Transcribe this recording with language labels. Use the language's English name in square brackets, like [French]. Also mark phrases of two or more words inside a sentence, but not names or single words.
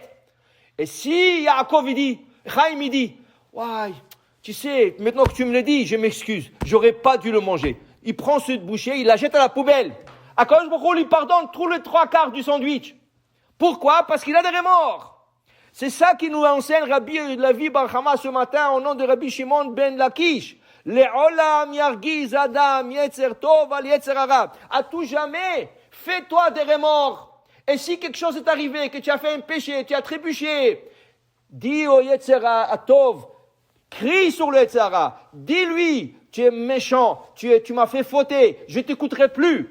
[French] Et si Yaakov, Chaim, il dit, waouh, tu sais, maintenant que tu me le dis, je m'excuse, j'aurais pas dû le manger. Il prend cette bouchée, il la jette à la poubelle. [Hebrew] הקדוש ברוך הוא [French] lui pardonne tous les 3/4 du sandwich. Pourquoi? Parce qu'il a des remords. C'est ça qui nous enseigne Rabbi Levi bar Chama ce matin au nom de Rabbi Shimon ben Lakish. [Hebrew] לעולם ירגיז אדם יצר טוב על יצר הרע. [French] À tout jamais, fais-toi des remords. Et si quelque chose est arrivé, que tu as fait un péché, tu as trébuché, dis au [Hebrew] יצר טוב, [French] crie sur le [Hebrew] יצר הרע, [French] dis-lui, tu es méchant, tu m'as fait fauter, je t'écouterai plus.